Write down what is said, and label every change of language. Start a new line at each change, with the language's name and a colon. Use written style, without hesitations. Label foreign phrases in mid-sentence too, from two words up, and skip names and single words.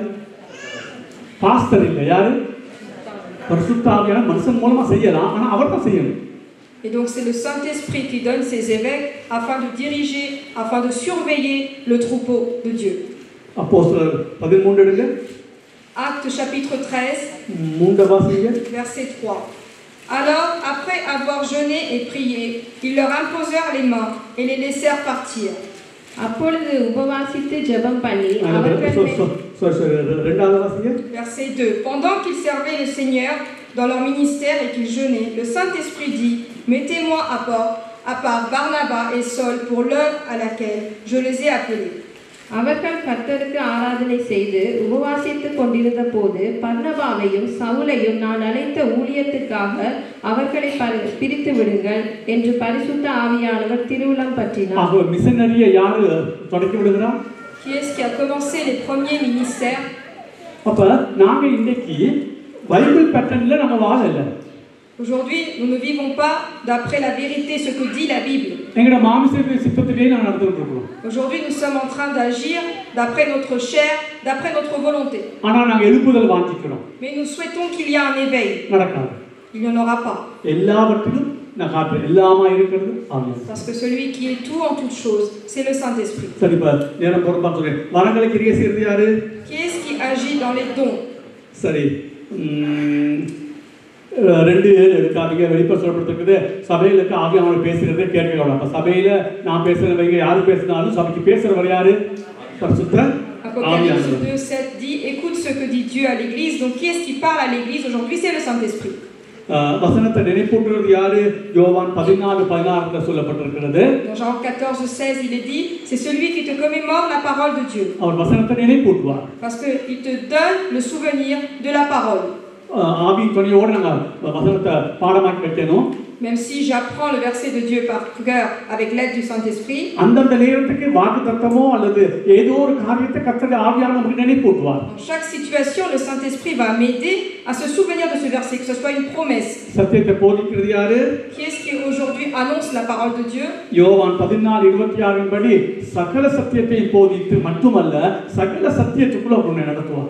Tamil: பாஸ்டர் இல்லை. யாரு? பரிசுத்த ஆவியான மனுஷன் மூலமா செய்யலாம், ஆனா அவர் தான் செய்யணும்.
French: Et donc c'est le Saint-Esprit qui donne ses évêques afin de diriger, afin de surveiller le troupeau de Dieu.
Tamil: அப்போஸ்தலர் 13 எடுங்க.
French: Acte chapitre 13, verset 3. Alors, après avoir jeûné et prié, ils leur imposèrent les mains et les laissèrent partir.
Tamil: அப்பொழுது உபவாசித்து ஜெபம் பண்ணி
French: Verset 2. Pendant qu'ils servaient le Seigneur dans leur ministère et qu'ils jeûnaient, le Saint-Esprit dit: mettez-moi à part Barnabas et Saul pour l'œuvre à laquelle je les ai appelés.
Tamil: அவர்கள் கர்த்தருக்கு ஆராதனை செய்து உபவாசித்துக் கொண்டிருந்த போது பர்னபாவையும் சவுலையும் நான் அழைத்த ஊழியத்துக்காக அவர்களை பிரித்து விடுங்கள் என்று பரிசுத்த ஆவியானவர் திருவுளம் பற்றினார். மிஷனரியை யாரு தொடக்கி விடுகிறார்?
French: Qui est-ce qui a commencé les premiers ministères?
Tamil: அப்ப நாங்க இன்னைக்கு
English: Bible pattern
Tamil: நம்ம வாழல.
French: Aujourd'hui, nous ne vivons pas d'après la vérité, ce que dit la Bible. Aujourd'hui, nous sommes en train d'agir d'après notre chair, d'après notre volonté. Mais nous souhaitons qu'il y ait un éveil. Il n'y en aura pas. Parce que celui qui est tout en toutes choses, c'est le Saint-Esprit. Qui est-ce qui agit dans les dons?
Tamil: 2:7 எடுக்காதீங்க. வெளிப்பட சொல்லப்பட்டிருக்குது, சபைகளுக்கு ஆவியானவர் பேசுகிறதே கேட்கலாம். அப்ப சபையில நான் பேசுறவங்க யாரு பேசினாலும் சபைக்கு பேசுறவர் யாரு? பரிசுத்த Apocalypse ஆவியானவர்.
French: 2:7 dit écoute ce que dit Dieu à l'église. Donc qui est-ce qui parle à l'église aujourd'hui? C'est le Saint-Esprit.
Tamil: வசனத்தை நினைப்பூட்டுறது யாரு? யோவான் 14:16 சொல்லப்பட்டிருக்கிறது.
French: Dans Jean 14:16 il est dit c'est celui qui te commémore la parole de Dieu.
Tamil: அவர் வசனத்தை நினைப்பூட்டுவார்.
French: Parce que il te donne le souvenir de la parole.
Tamil: ஆவி துணையோடு நாங்க வசனத்தை பாடமாக்கி வைக்கணும்.
French: Même si j'apprends le verset de Dieu par cœur avec l'aide du Saint-Esprit,
Tamil: அந்தந்த நேரத்துக்கு வாக்குத்தத்தமோ அல்லது ஏதோ ஒரு காரியத்தை கர்த்தருடைய ஆவியானவர் நமக்கு நினைப்பூட்டுவார்.
French: dans chaque situation, le Saint-Esprit va m'aider à se souvenir de ce verset, que ce soit une promesse.
Tamil: சத்தியத்தை போதிக்கிறது யாரு?
French: Qui est-ce qui aujourd'hui annonce la parole de Dieu?
Tamil: யோவான் 14:26 படி சகல சத்தியத்தை போதித்து மட்டுமல்ல சகல சத்தியத்துக்குள்ள உன்னை நடத்துவார்.